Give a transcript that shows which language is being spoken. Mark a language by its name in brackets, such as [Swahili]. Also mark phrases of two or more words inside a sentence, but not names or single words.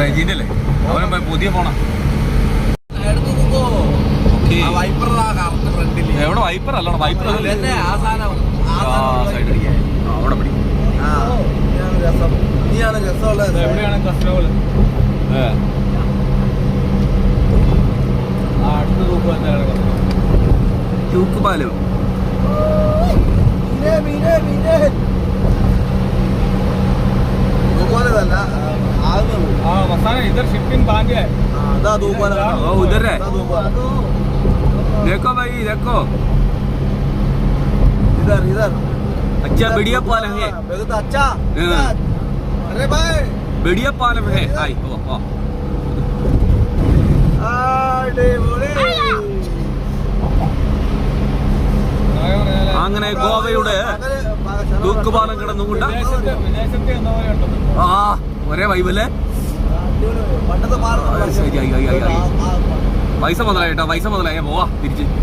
[Malayalam] റെജീന്റെ അല്ലേ? അവൻ പുതിയ ഫോണാ. എവിടെ വൈപ്പർ അല്ലടാ? വൈപ്പർ അവിടെ പിടിക്കും. എവിടെയാണ് കസ്റ്റമർ? അടുത്ത് തൂക്ക് എന്താണ് തൂക്ക് പാലം? [Hindi] इधर शिपिंग बांध है. उधर है. देखो भाई देखो. इधर इधर. अच्छा बढ़िया पालम है. अच्छा. अरे भाई बढ़िया पालम है. [Malayalam] आई അങ്ങനെ ഗോവയുടെ തൂക്കുപാലം കിടന്നുകൊണ്ട് ആ ഒരേ വൈബല്ലേ? പൈസ മുതലായി കേട്ടോ, പൈസ മുതലായി. പോവാ തിരിച്ച്.